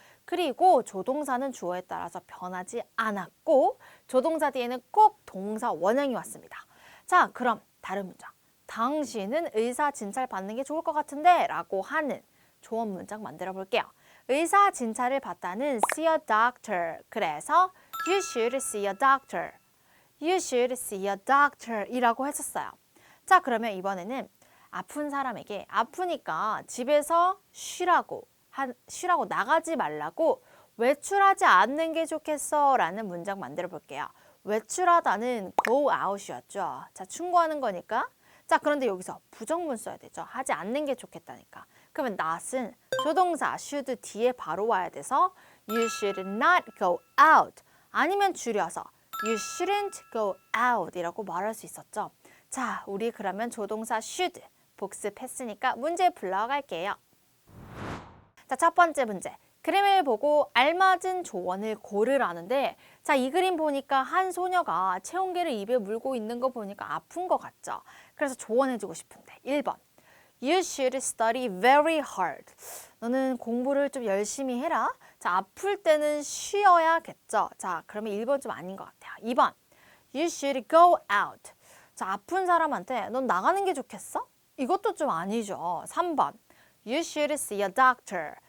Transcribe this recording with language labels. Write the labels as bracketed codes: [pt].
[ko] 그리고 조동사는 주어에 따라서 변하지 않았고 조동사 뒤에는 꼭 동사 원형이 왔습니다. 자, 그럼 다른 문장. 당신은 의사 진찰 받는 게 좋을 것 같은데 라고 하는 조언 문장 만들어 볼게요. 의사 진찰을 받다는 [en] see a doctor. [ko] 그래서 [en] you should see a doctor. You should see a doctor [ko] 이라고 했었어요. 자, 그러면 이번에는 아픈 사람에게 아프니까 집에서 쉬라고 나가지 말라고 외출하지 않는 게 좋겠어 라는 문장 만들어 볼게요. 외출하다는 [en] go out [ko] 이었죠. 자, 충고하는 거니까. 자, 그런데 여기서 부정문 써야 되죠. 하지 않는 게 좋겠다니까. 그러면 not은 조동사 should 뒤에 바로 와야 돼서 [en] you should not go out [ko] 아니면 줄여서 [en] you shouldn't go out [ko] 이라고 말할 수 있었죠. 자, 우리 그러면 조동사 should 복습했으니까 문제 불러갈게요. 자, 첫 번째 문제. 그림을 보고 알맞은 조언을 고르라는데 자, 이 그림 보니까 한 소녀가 체온계를 입에 물고 있는 거 보니까 아픈 것 같죠. 그래서 조언해주고 싶은데 [en] 1번 You should study very hard. [ko] 너는 공부를 좀 열심히 해라. 자, 아플 때는 쉬어야겠죠. 자, 그러면 1번 좀 아닌 것 같아요. [en] 2번 You should go out. [ko] 자, 아픈 사람한테 넌 나가는 게 좋겠어? 이것도 좀 아니죠. [en] 3번 You should see a doctor.